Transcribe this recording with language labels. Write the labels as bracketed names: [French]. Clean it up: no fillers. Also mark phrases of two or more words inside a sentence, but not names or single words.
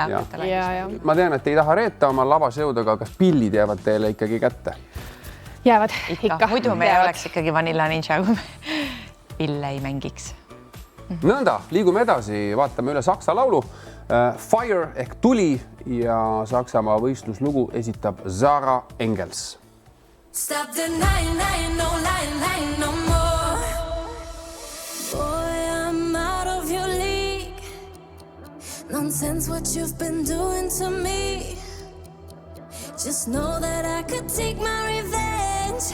[Estonian] Ma tean, et ei taha reeta oma lavas jõuda, aga kas pillid jäävad teile ikkagi kätte? Jäävad ikka. Muidu me oleks ikkagi Vanilla Ninja, kui me pille ei mängiks. Nõnda, liigume edasi, vaatame üle Saksa laulu. Fire ehk tuli ja Saksamaa võistluslugu esitab Sarah Engels. [English] Stop the lying, no lying no more. Boy, I'm out of your league. Nonsense what you've been doing to me. Just know that I could take my revenge.